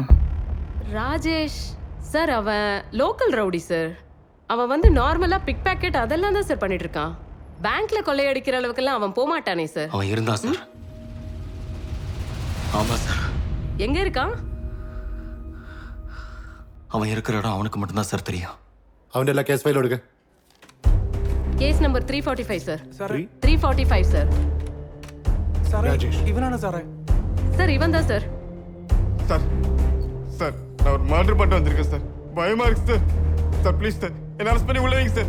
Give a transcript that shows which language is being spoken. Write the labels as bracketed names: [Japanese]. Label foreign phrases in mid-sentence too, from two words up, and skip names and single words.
[Tamil] ராஜேஷ் சார் அவன் லோக்கல் ரவுடி சார். அவன் வந்து [English] normal pick pocket [Tamil] அதெல்லாம் தான் சார் பண்ணிட்டு இருக்கான். பேங்க்ல கொள்ளையடிக்கிற அளவுக்குலாம் அவன் போக மாட்டானே சார். அவன் இருந்தான் சார். ஆமா சார். எங்க இருக்கான்? அவன் இருக்கிற இடம் அவனுக்கு மட்டும்தான் சார் தெரியும். [Malayalam] അവൻ്റെ എല്ലാ [English] case file [Malayalam] എടുക്കുക. [English] case number [Tamil] 345 சார். 345 சார். ராஜேஷ் இவனான சார். சார் இவன் தான் சார். சார் சார் நான் ஒரு மர்டர் பண்ணிட்டு வந்திருக்கேன் சார். பயமா இருக்கு சார். சார் ப்ளீஸ் சார் என்ன அரெஸ்ட் பண்ணி உள்ள வைங்க சார்.